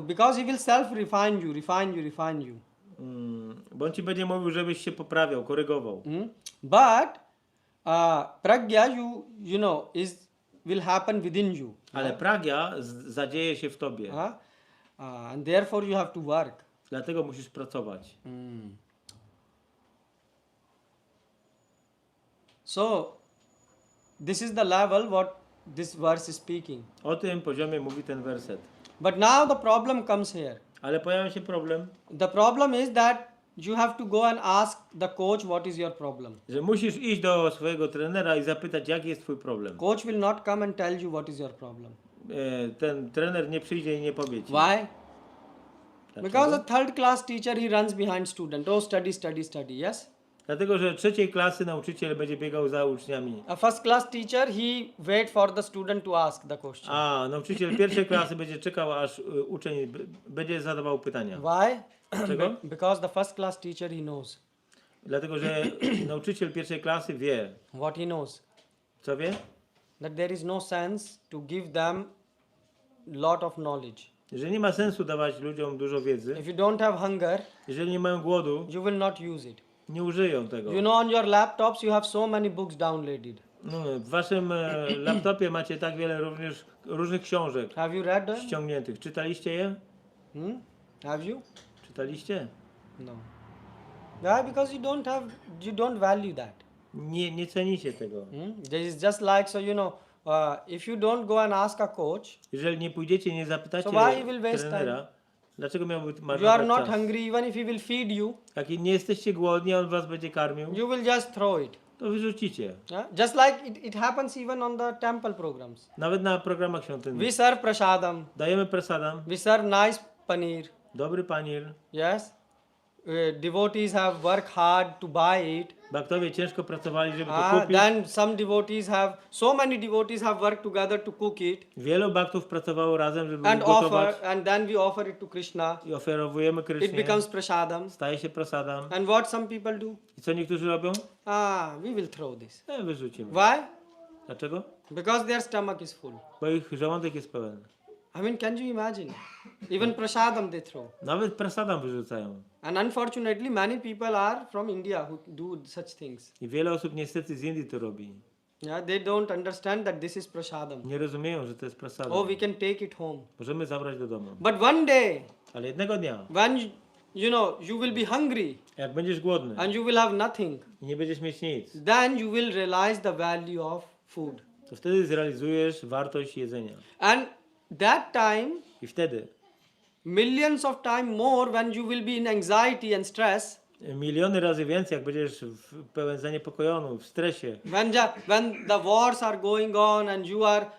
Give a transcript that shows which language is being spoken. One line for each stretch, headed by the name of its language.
English: Because he will self-refine you.
Polish: Bo on ci będzie mówił, żebyś się poprawiał, korygował.
English: But pragya, you know, will happen within you.
Polish: Ale pragya zadzieje się w tobie.
English: And therefore you have to work.
Polish: Dlatego musisz pracować.
English: So this is the level what this verse is speaking.
Polish: O tym poziomie mówi ten werset.
English: But now the problem comes here.
Polish: Ale pojawia się problem,
English: The problem is that you have to go and ask the coach what is your problem.
Polish: że musisz iść do swojego trenera i zapytać, jaki jest twój problem.
English: Coach will not come and tell you what is your problem.
Polish: Ten trener nie przyjdzie i nie powie ci.
English: Why?
Polish: Dlaczego?
English: Because a third class teacher, he runs behind student. Oh, study, yes?
Polish: Dlatego, że trzeciej klasy nauczyciel będzie biegał za uczniami.
English: A first class teacher, he wait for the student to ask the question.
Polish: A nauczyciel pierwszej klasy będzie czekał, aż uczeń będzie zadawał pytania.
English: Why?
Polish: Dlaczego?
English: Because the first class teacher, he knows.
Polish: Dlatego, że nauczyciel pierwszej klasy wie.
English: What he knows?
Polish: Co wie?
English: That there is no sense to give them lot of knowledge.
Polish: Że nie ma sensu dawać ludziom dużo wiedzy.
English: If you don't have hunger,
Polish: Jeżeli nie mają głodu,
English: you will not use it.
Polish: nie użyją tego.
English: You know, on your laptops, you have so many books downloaded.
Polish: No, w waszym laptopie macie tak wiele również różnych książek
English: Have you read them?
Polish: ściągniętych. Czytaliście je?
English: Have you?
Polish: Czytaliście?
English: No. Why? Because you don't value that.
Polish: Nie cenicie tego.
English: This is just like, so if you don't go and ask a coach,
Polish: Jeżeli nie pójdziecie, nie zapytacie
English: So why you will waste
Polish: trenera, dlaczego miałby
English: you are
Polish: marnować
English: not
Polish: czas?
English: hungry, even if he will feed you,
Polish: Jak nie jesteście głodni, a on was będzie karmił,
English: you will just throw it.
Polish: to wyrzucicie.
English: Yeah? Just like it happens even on the temple programs.
Polish: Nawet na programach
English: We
Polish: świątynnych.
English: serve prasadam,
Polish: Dajemy prasadam,
English: we serve nice paneer.
Polish: dobry panir.
English: Yes, devotees have worked hard to buy it.
Polish: Baktowie ciężko pracowali, żeby to kupić.
English: Then some devotees so many devotees have worked together to cook it
Polish: Wielu baktów pracowało razem, żeby
English: and
Polish: gotować.
English: and then we offer it to Krishna.
Polish: I oferowujemy
English: It
Polish: Krysznie.
English: becomes prasadam.
Polish: Staje się prasadam.
English: And what some people do?
Polish: I co niektórzy robią?
English: We will throw this.
Polish: Wyrzucimy.
English: Why?
Polish: Dlaczego?
English: Because their stomach is full.
Polish: Bo ich żołądek jest pełen.
English: I mean, can you imagine? Even prasadam they throw.
Polish: Nawet prasadam wyrzucają.
English: And unfortunately, many people are from India who do such things.
Polish: I wiele osób niestety z Indii to robi.
English: Yeah, they don't understand that this is prasadam.
Polish: Nie rozumieją, że to jest prasadam.
English: Oh, we can take it home.
Polish: Możemy zabrać do domu.
English: But one day,
Polish: Ale jednego dnia,
English: when you will be hungry
Polish: jak będziesz głodny
English: and you will have nothing,
Polish: i nie będziesz mieć nic,
English: then you will realize the value of food.
Polish: to wtedy zrealizujesz wartość jedzenia.
English: And that time,
Polish: I wtedy
English: millions of time more when you will be in anxiety and stress,
Polish: miliony razy więcej, jak będziesz pełen zaniepokojony, w stresie,
English: when the wars are going on and you are